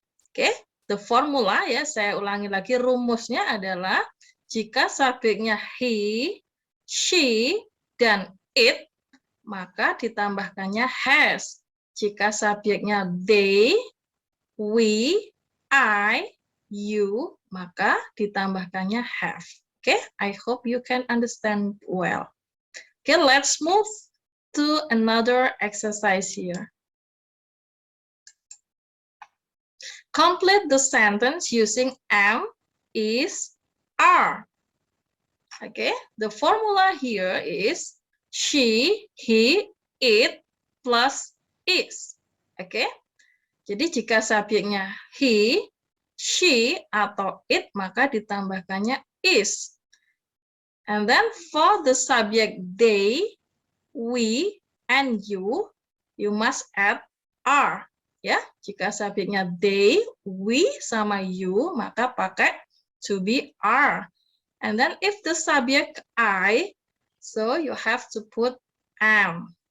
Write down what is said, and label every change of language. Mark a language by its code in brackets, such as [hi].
[en] Okay, the formula [id] ya, saya ulangi lagi, rumusnya adalah jika subjeknya he, she, dan it, maka ditambahkannya has. Jika subjeknya they, we, I, you, maka ditambahkannya have. [en] Okay, I hope you can understand well. Okay, let's move to another exercise here. Complete the sentence using am, is, are. Okay, the formula here is she, he, it, plus is. [id] Okay, jadi jika subjeknya he, she, atau it, maka ditambahkannya is. [en] And then for the subject they, we, and you must add are. [id] Ya, jika subjeknya they, we, sama you, maka pakai to be are. [en] And then if the subject I, so you have to put am.